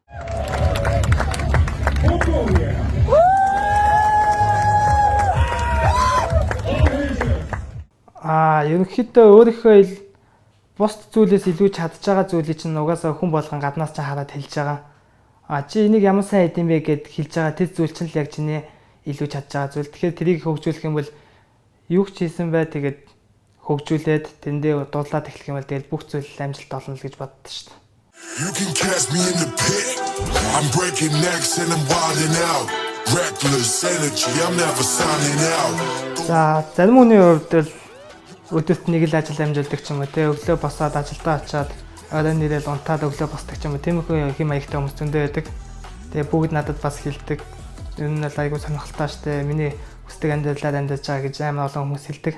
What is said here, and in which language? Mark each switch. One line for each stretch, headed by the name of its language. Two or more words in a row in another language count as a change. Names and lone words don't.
Mongolian: Ерөнхийдөө өөрийнхөө бус зүйлээс илүү чадж байгаа зүйлийг чинь угаасаа хүн болгон гаднаас чинь хараад хэлж байгаа. Чи энийг ямар сайн хийдэм бэ гэд хэлж байгаа тэр зүйл чинь л яг чиний илүү чадж байгаа зүйл. Тэгэхээр тэрийг хөгжүүлэх юм бол юу ч хийсэн бай тэгээд хөгжүүлээд тэндээ дуудлаад эхлэх юм бол тэгээд бүх зүйл амжилт олно л гэж боддоо шүү дээ.
English: You can catch me in the pit. I'm breaking necks and I'm wilding out. Reckless energy, I'm never signing out.
Mongolian: За зарим хүний хувьд л өдөрт нэг л ажил амжилтдаг ч юм уу те өглөө босоод ажилдаа очиад оройн нэрэл унтаад өглөө босдог ч юм уу тиймэрхүү хэм маягтай хүмүүс зөндөө байдаг. Тэгээ бүгд надад бас хэлдэг. Энэ нь л айгүй сонирхолтой штэ. Миний хүсдэг амьдралаар амьдарч байгаа гэж амар олон хүмүүс хэлдэг.